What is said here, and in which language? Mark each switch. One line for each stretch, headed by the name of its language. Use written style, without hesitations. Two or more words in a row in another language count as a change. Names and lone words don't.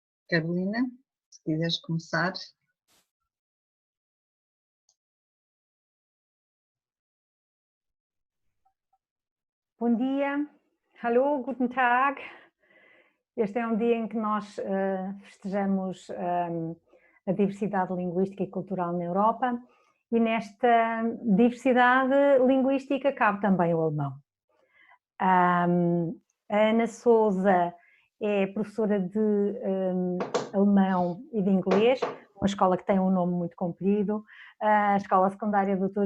Portuguese: Carolina, se quiseres começar. Bom dia,
German: hallo, guten Tag.
Portuguese: Este é um dia em que nós festejamos a diversidade linguística e cultural na Europa e nesta diversidade linguística cabe também o alemão. A Ana Sousa é professora de alemão e de inglês, uma escola que tem um nome muito comprido, a Escola Secundária Dr.